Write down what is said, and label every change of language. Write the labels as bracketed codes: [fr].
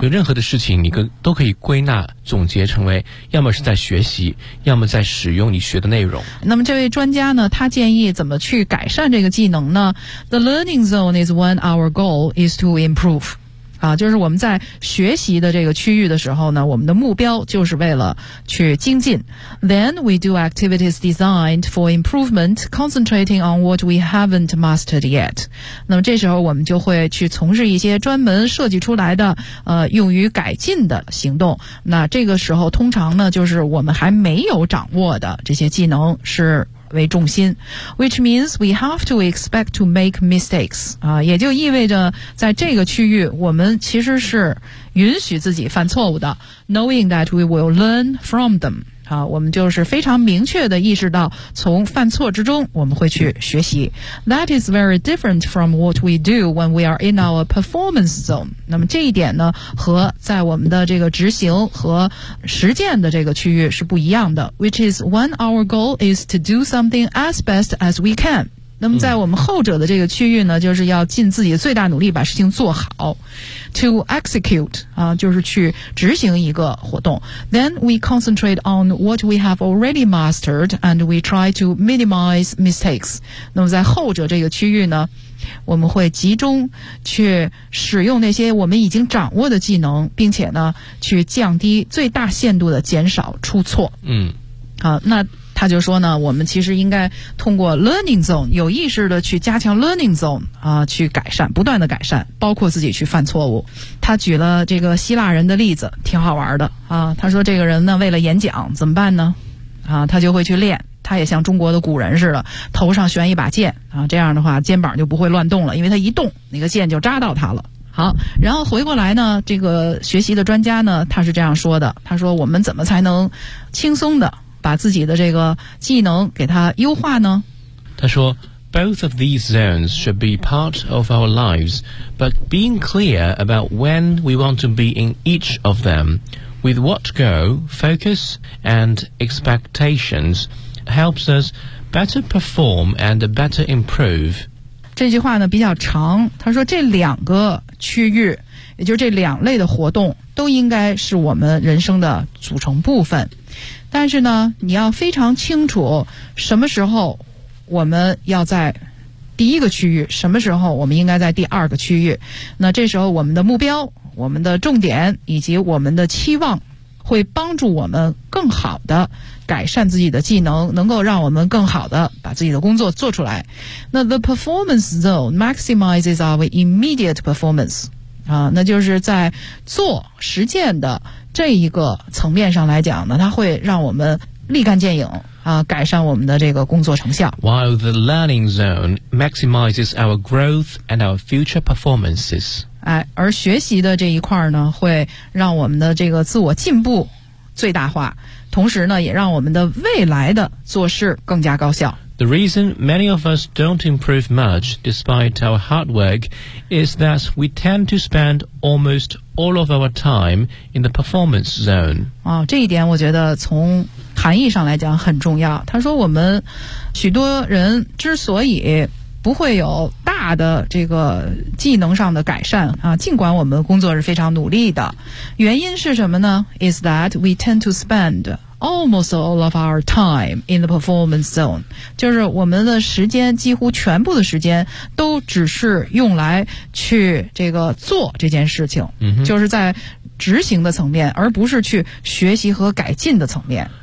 [zh] 有任何的事情，你都可以归纳总结成为，要么是在学习，要么在使用你学的内容。那么这位专家呢，他建议怎么去改善这个技能呢 ？ [en] The learning zone is when our goal is to improve。 [zh] 啊，就是我们在学习的这个区域的时候呢，我们的目标就是为了去精进。 [en] Then we do activities designed for improvement, concentrating on what we haven't mastered yet. [zh] 那么这时候我们就会去从事一些专门设计出来的用于改进的行动。那这个时候通常呢，就是我们还没有掌握的这些技能是为重心， [en] which means we have to expect to make mistakes. [zh] 啊，也就意味着在这个区域我们其实是允许自己犯错误的， [en] knowing that we will learn from them. [zh] 啊，我们就是非常明确的意识到从犯错之中我们会去学习。 [en] That is very different from what we do when we are in our performance zone. [zh] 那么这一点呢，和在我们的这个执行和实践的这个区域是不一样的。 [en] Which is when our goal is to do something as best as we can. [zh] 那么在我们后者的这个区域呢，就是要尽自己最大努力把事情做好。 [en] To execute, [zh] 啊，就是去执行一个活动。 [en] Then we concentrate on what we have already mastered and we try to minimize mistakes. [zh] 那么在后者这个区域呢，我们会集中去使用那些我们已经掌握的技能，并且呢去降低最大限度的减少出错。嗯，好，那他就说呢，我们其实应该通过 learning zone 有意识的去加强 learning zone 啊，去改善，不断的改善，包括自己去犯错误。他举了这个希腊人的例子，挺好玩的啊。他说这个人呢，为了演讲怎么办呢？啊，他就会去练。他也像中国的古人似的，头上悬一把剑啊，这样的话肩膀就不会乱动了，因为他一动那个剑就扎到他了。好，然后回过来呢，这个学习的专家呢，他是这样说的，他说我们怎么才能轻松的把自己的这个技能给他优化呢？他说 [en] Both of these zones should be part of our lives, but being clear about when we want to be in each of them, with what goal, focus and expectationsHelps us better perform and better improve. [zh] 这句话呢比较长，他说这两个区域，也就是这两类的活动，都应该是我们人生的组成部分。但是呢，你要非常清楚什么时候我们要在第一个区域，什么时候我们应该在第二个区域。那这时候我们的目标，我们的重点以及我们的期望，会帮助我们更好的改善自己的技能，能够让我们更好的把自己的工作做出来。那 [en] the performance zone maximizes our immediate performance [zh] 啊，那就是在做实践的这一个层面上来讲呢，它会让我们立竿见影啊，改善我们的这个工作成效。 [en] While the learning zone maximizes our growth and our future performances， [zh] 哎，而学习的这一块呢，会让我们的这个自我进步最大化。同时呢，也让我们的未来的做事更加高效。 [en] The reason many of us don't improve much despite our hard work is that we tend to spend almost all of our time in the performance zone. [zh] 哦，这一点我觉得从含义上来讲很重要。他说我们许多人之所以不会有大的这个技能上的改善啊，尽管我们工作是非常努力的，原因是什么呢？ [en] Is that we tend to spend almost all of our time in the performance zone， [zh] 就是我们的时间几乎全部的时间都只是用来去这个做这件事情，就是在执行的层面，而不是去学习和改进的层面。